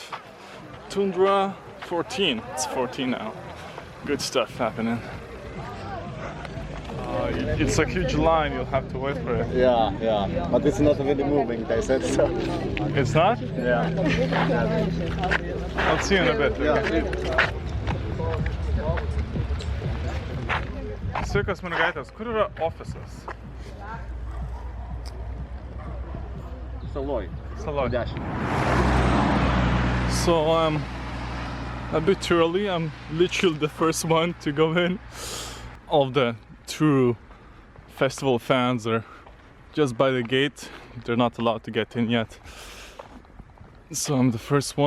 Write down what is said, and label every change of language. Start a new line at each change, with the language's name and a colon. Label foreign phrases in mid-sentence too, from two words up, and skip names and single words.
English: Tundra 14. It's 14 now. Good stuff happening. It's a huge line. You'll have to wait for it. Yeah. But it's not really moving, they said so. It's not? Yeah. I'll see you in a bit. Okay?
Lithuanian: Sveikos mergaitės, kur yra ofisas? Saloj. Saloj. 10.
English: So I'm a bit early. I'm literally the first one to go in. All the true festival fans are just by the gate. They're not allowed to get in yet. So I'm the first one.